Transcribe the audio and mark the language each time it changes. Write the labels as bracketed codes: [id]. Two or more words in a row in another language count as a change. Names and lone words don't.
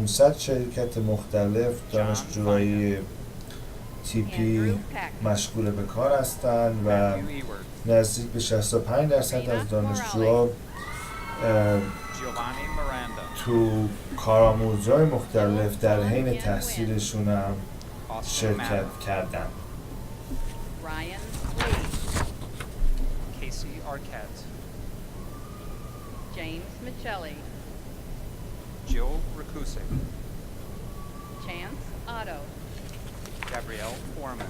[fa] 500 شرکت مختلف دانشجوهای تیپی مشغول به کار هستن و Matthew Ewert. نزدیک به 65% از دانشجوها Giovanni Miranda. تو کارآموزهای مختلف در حین تحصیلشون هم Austin شرکت Maddow. کردن. Ryan Lee, Casey Arquette. James Michelli, Jill Rakusic. Chance Otto, Gabrielle Foreman.